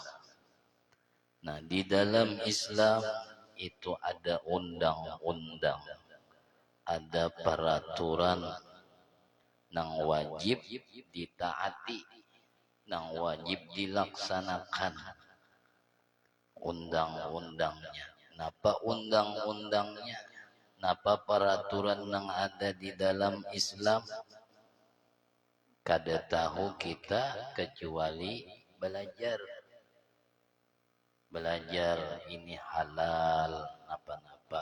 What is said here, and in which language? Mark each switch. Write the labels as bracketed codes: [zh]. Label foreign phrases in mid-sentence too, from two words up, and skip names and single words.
[id] Nah, di dalam Islam itu ada undang-undang, ada peraturan yang wajib ditaati, yang wajib dilaksanakan. Undang-undangnya. [bjn] Napa undang-undangnya? Napa peraturan yang ada di dalam Islam? Kada tahu kita kecuali belajar. Belajar ini halal, napa-napa.